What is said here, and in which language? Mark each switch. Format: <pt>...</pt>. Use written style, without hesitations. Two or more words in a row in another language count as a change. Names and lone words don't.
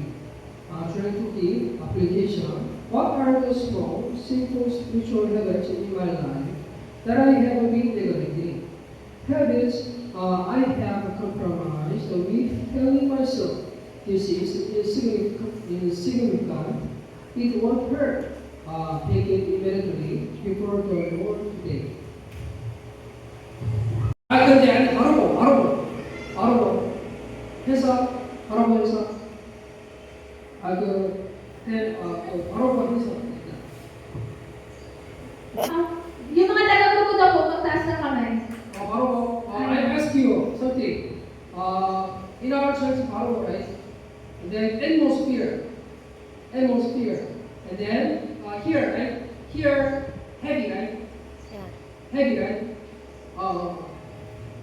<en>Trying to give application. What are the small, simple spiritual habits in my life that I have been neglecting? Habits I have compromised with telling myself this is insignificant. It won't hurt. Take it immediately before the Lord today.</en> <ko>근데 아니 바로 해서 바로 해서 바로 해서</ko> <tl>Yung mga taga-grupo daw po, magtaas ng kamay.</tl> <en>I ask you something. In our church, 바로, right? And then atmosphere, and then here, right? Here, heavy, right? Yeah. Heavy, right?</en>